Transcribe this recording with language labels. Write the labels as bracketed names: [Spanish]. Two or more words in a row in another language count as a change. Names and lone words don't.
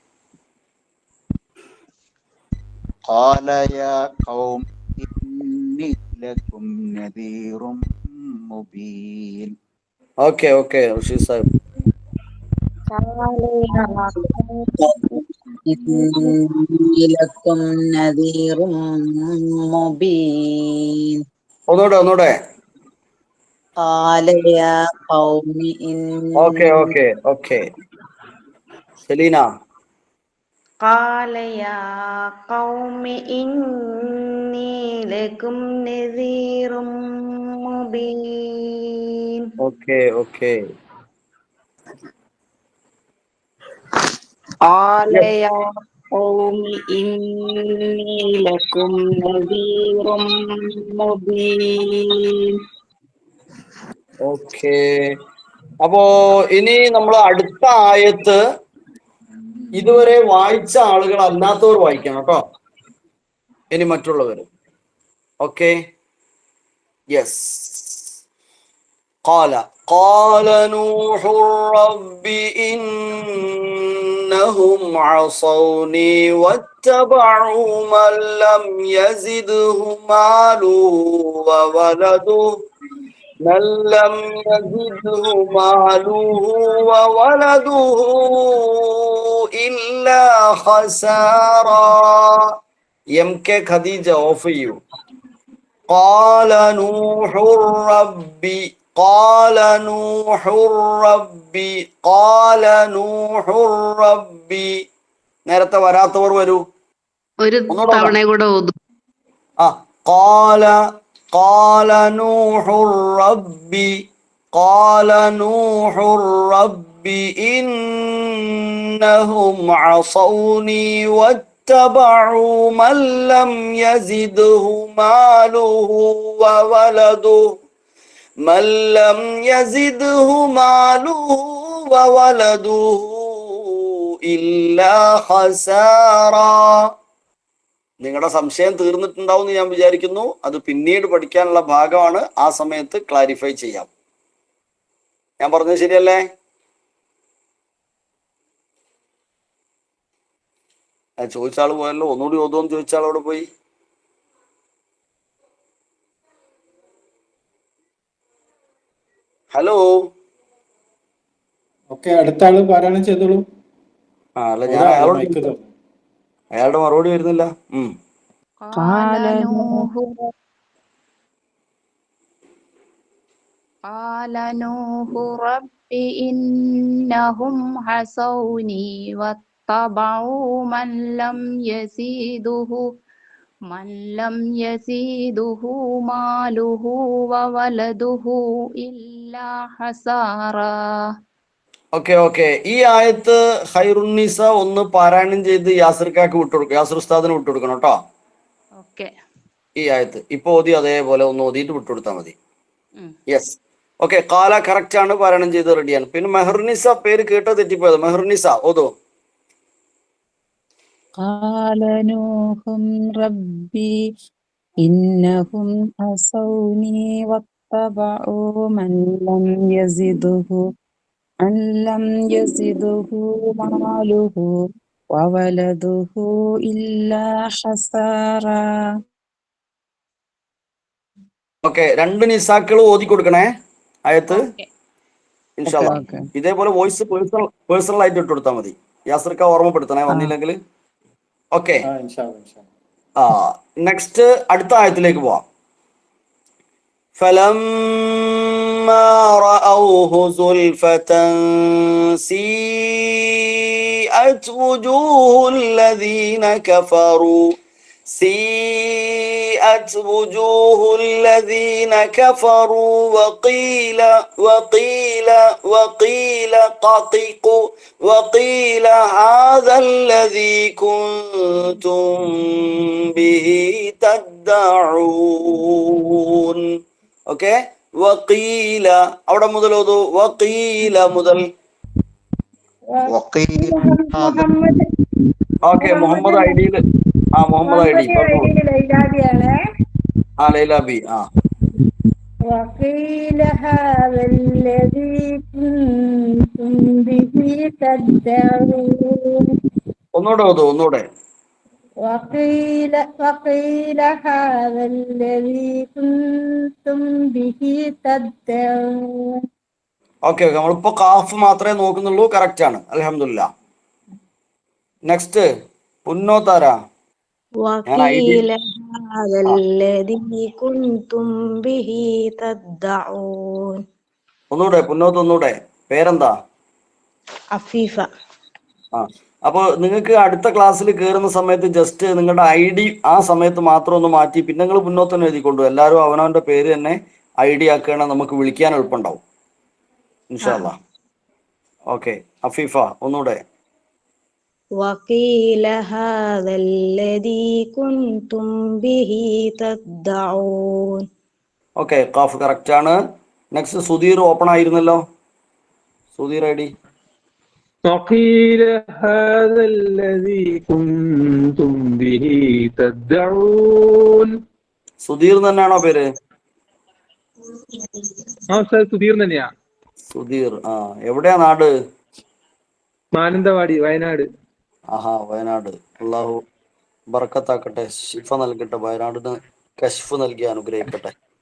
[Arabic] قال يا قوم إني لكم نذير مبين. [English] okay okay, [Malayalam] റഷീദ് സാഹിബ്. [Arabic] إني لكم نذير مبين [Malayalam] ഒന്നുകൂടെ [Arabic] قال يا قوم [Malayalam] ഓക്കെ സെലീന. [Arabic] قال يا قوم إني لكم نذير مبين [Malayalam] ഓക്കെ [Arabic] قال يا قوم إني لكم نذير مبين [Malayalam] ഓക്കെ. അപ്പോ ഇനി നമ്മൾ അടുത്ത ആയത്ത് ഇതുവരെ വായിച്ച ആളുകൾ അല്ലാത്തവർ വായിക്കണം കേട്ടോ, ഇനി മറ്റുള്ളവർ. [English] okay, yes. [Arabic] قال نوح رب إنهم عصوني واتبعوا من لم يزده ماله وولده إلا خسارا. [English] MK Khadija, offer you. [Arabic] قال نوح ربي. [Malayalam] നേരത്തെ വരാത്തവർ വരൂ. ഒരു തവണ കൂടെ ഓതും. [Arabic] قال نوح ربي إنهم عصوني واتبعوا من لم يزده ماله وولده إلا خسارا. [Malayalam] നിങ്ങളുടെ സംശയം തീർന്നിട്ടുണ്ടാവും എന്ന് ഞാൻ വിചാരിക്കുന്നു. അത് പിന്നീട് പഠിക്കാനുള്ള ഭാഗമാണ്, ആ സമയത്ത് ക്ലാരിഫൈ ചെയ്യാം. ഞാൻ പറഞ്ഞത് ശരിയല്ലേ? ചോദിച്ചാൾ പോയല്ലോ, ഒന്നുകൂടി ഓതുമെന്ന് ചോദിച്ചാൾ അവിടെ പോയി. ഹലോ. ഓക്കെ, അടുത്ത ആള് പാരായണം ചെയ്തോളൂ. അല്ല, ഞാൻ അയാളുടെ മറുപടി വരുന്നില്ല. [Arabic] قال نوح رب إنهم عصوني واتبعوا من لم يزيده ماله وولده إلا خسارا. [Malayalam] ഓക്കെ. ഈ ആയത്ത് ഖൈറുന്നിസ ഒന്ന് പാരായണം ചെയ്ത് യാസിർക്കാക്ക് വിട്ടുകൊടുക്കും, യാസിർ ഉസ്താദിന് വിട്ടുകൊടുക്കണം കേട്ടോ. ഈ ആയത്ത് ഇപ്പൊ ഓതി അതേപോലെ ഒന്ന് ഓതിയിട്ട് വിട്ടുകൊടുത്താൽ മതി. [English] yes, okay. [Malayalam] കാല കറക്റ്റ് ആണ്, പാരായണം ചെയ്ത് റെഡിയാണ്. പിന്നെ മെഹറുന്നിസ പേര് കേട്ടോ തെറ്റിപ്പോയത്. മെഹറുന്നിസ ഓതോ. [Arabic] قال نوح ربي إنهم عصوني واتبعوا من لم يزده ماله وولده إلا خسارا. [Malayalam] ഓക്കെ, രണ്ട് നിസാക്കൾ ഓതി കൊടുക്കണേ ആയത്ത്, [Arabic] إن شاء الله. [Malayalam] ഇതേപോലെ [English] voice personal [Malayalam] ആയിട്ട് ഇട്ട് കൊടുത്താൽ മതി. യാസിർക്ക ഓർമ്മപ്പെടുത്തണേ വന്നില്ലെങ്കിൽ. [English] okay, next [Malayalam] അടുത്ത ആയത്തിലേക്ക് പോവാം. [Arabic] فلما رأوه زلفة سيئت وجوه الذين كفروا وقيل هذا الذي كنتم به تدعون. [Malayalam] ഓക്കെ, വഖീല അവിടെ മുതൽ ഓതു. വഖീല മുതൽ. ഓക്കെ, മുഹമ്മദ് ഐഡിയിൽ. മുഹമ്മദ് ഐഡി ലൈല ബി. [Arabic] وقيل هذا الذي كنتم به تدعون. [Malayalam] ഒന്നുകൂടെ ഓതു, ഒന്നുകൂടെ. [Arabic] وقيل هذا الذي كنتم به تدعون. [Malayalam] ഓക്കെ, നമ്മളിപ്പോ കാഫ് മാത്രമേ നോക്കുന്നുള്ളൂ. കറക്റ്റ് ആണ്, അൽഹംദുലില്ലാ. നെക്സ്റ്റ് പുന്നോത്താരാ? ഞാൻ ഐ ഡി [Arabic] وقيل هذا الذي كنتم به تدعون. [Malayalam] ഒന്നൂടെ പുന്നോത്ത് ഒന്നൂടെ. പേരെന്താ? അഫീഫ. ആ, അപ്പോൾ നിങ്ങൾക്ക് അടുത്ത ക്ലാസ്സിൽ കയറുന്ന സമയത്ത് ജസ്റ്റ് നിങ്ങളുടെ ഐ ഡി ആ സമയത്ത് മാത്രം ഒന്ന് മാറ്റി പിന്നെ നിങ്ങൾ മുന്നോട്ട് തന്നെ എഴുതിക്കൊണ്ടു. എല്ലാവരും അവനവന്റെ പേര് തന്നെ ഐ ഡി ആക്കുകയാണെങ്കിൽ നമുക്ക് വിളിക്കാൻ എളുപ്പമുണ്ടാവും [Arabic] إن شاء الله. [Malayalam] ഓക്കെ, അഫീഫ ഒന്നൂടെ. [Arabic] وقيل هذا الذي كنتم به تدعون. [Malayalam] ഓക്കെ, ഖാഫ് കറക്റ്റ് ആണ്. നെക്സ്റ്റ് സുധീർ ഓപ്പൺ ആയിരുന്നല്ലോ. സുധീർ ഐ ഡി. [Arabic] وقيل هذا الذي كنتم به تدعون. [Malayalam] സുധീർ തന്നെയാണോ പേര്? ആ സാർ സുധീർ തന്നെയാ. സുധീർ. ആ, എവിടെയാ നാട്? മാനന്തവാടി, വയനാട്. ആഹാ, വയനാട്. അള്ളാഹു ബർക്കത്താക്കട്ടെ, ശിഫ നൽകട്ടെ, വയനാടിന് കശ്ഫ് നൽകി അനുഗ്രഹിക്കട്ടെ.